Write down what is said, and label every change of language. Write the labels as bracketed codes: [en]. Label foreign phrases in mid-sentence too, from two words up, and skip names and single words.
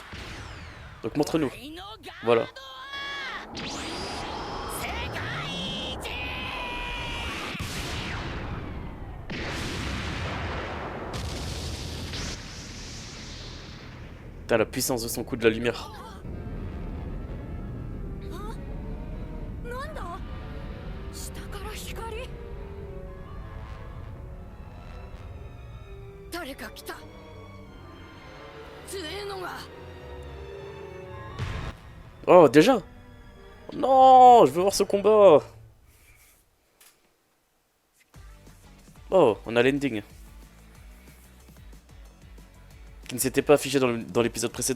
[fr] Donc montre-nous. Voilà. T'as la puissance de son coup de la lumière. [ja] なんだ？下から光？誰か来た。強えのが。 [fr] Oh, déjà? Non, je veux voir ce combat. Oh, on a l'ending. Qui ne s'était pas affiché dans l'épisode précédent.